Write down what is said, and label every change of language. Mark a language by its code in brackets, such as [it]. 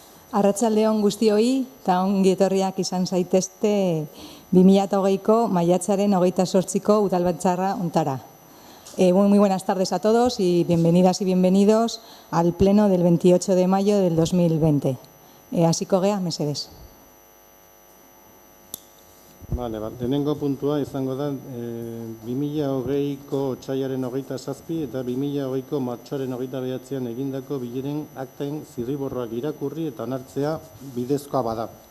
[eu] Arratsaldeon guztioi eta ongi etorriak izan zaitezte 2020ko maiatzaren 28ko udalbatzarra hontara. [es] Muy buenas tardes a todos y bienvenidas y bienvenidos al pleno del 28 de mayo del 2020. [eu] Hasiko gea, mesedez. Lehenengo puntua izango da 2020ko otsailaren 27 eta 2020ko martxoaren 29an egindako bileren akten zirriborroak irakurri eta onartzea bidezkoa bada.